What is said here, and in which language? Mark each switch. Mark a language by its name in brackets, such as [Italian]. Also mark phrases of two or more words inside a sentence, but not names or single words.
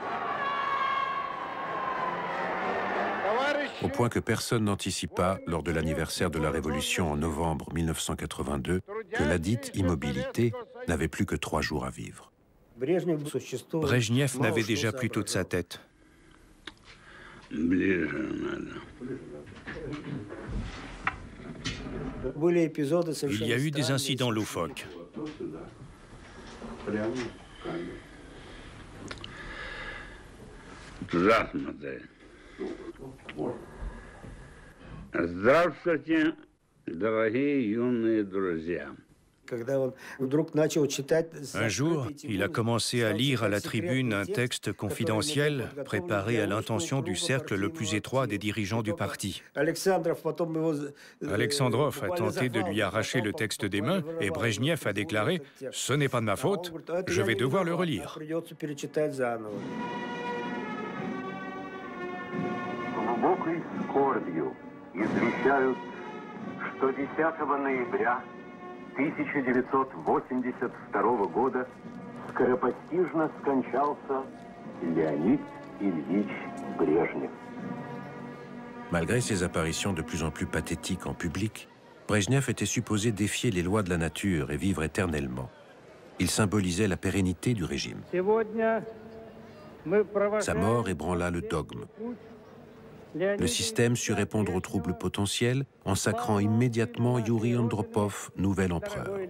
[French] Au point que personne n'anticipa, lors de l'anniversaire de la Révolution en novembre 1982, que ladite immobilité n'avait plus que 3 jours à vivre. Brejnev n'avait déjà plus toute sa tête. Il y a eu des incidents loufoques. [Russian] Здравствуйте, дорогие юные друзья. [French] Un jour, il a commencé à lire à la tribune un texte confidentiel préparé à l'intention du cercle le plus étroit des dirigeants du parti. Alexandrov a tenté de lui arracher le texte des mains et Brejnev a déclaré « Ce n'est pas de ma faute, je vais devoir le relire ». [Russian] Что 10 ноября 1982 года скоропостижно скончался Леонид Ильич Брежнев. [French] Malgré ses apparitions de plus en plus pathétiques en public, Brejnev était supposé défier les lois de la nature et vivre éternellement. Il symbolisait la pérennité du régime. Sa mort ébranla le dogme. Le système sut répondre aux troubles potentiels en sacrant immédiatement Yuri Andropov, nouvel empereur.